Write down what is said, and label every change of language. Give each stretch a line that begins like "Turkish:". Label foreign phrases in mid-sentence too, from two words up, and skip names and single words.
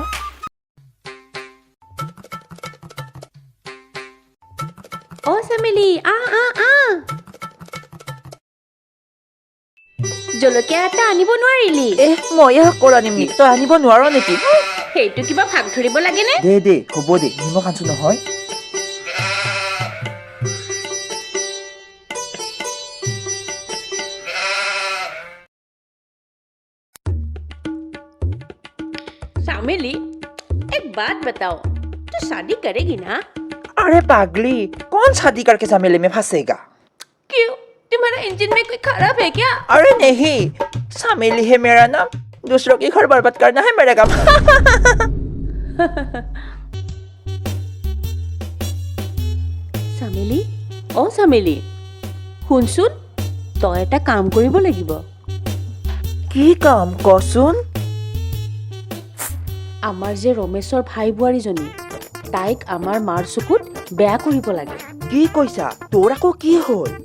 Assamese: অঁ চেমেলি, জলকীয়া এটা আনিব নোৱাৰিলি? মই শাকৰ আনিম নেকি? তই আনিব নোৱাৰ নেকি? সেইটো কিবা ভাগ ধৰিব লাগেনে? দে হ'ব দে, নিমখ আনছো নহয়।
Hindi: सामेली, एक बात बताओ, तू शादी करेगी ना? अरे पागली, कौन शादी करके झमेले में फंसेगा? क्यों? तुम्हारा इंजन में कोई खराब है क्या? अरे नहीं, शामिली है मेरा नाम, दूसरों की घर बर्बाद करना है मेरा काम। सामेली, ओ सामेली,
Assamese: শুনচোন তই এটা কাম কৰিব লাগিব। কি কাম কচোন? আমাৰ যে ৰমেশৰ ভাই বোৱাৰীজনী, তাইক আমাৰ মাৰ চকুত বেয়া কৰিব লাগে। কি কৈছা? তোৰ আকৌ কি হ'ল?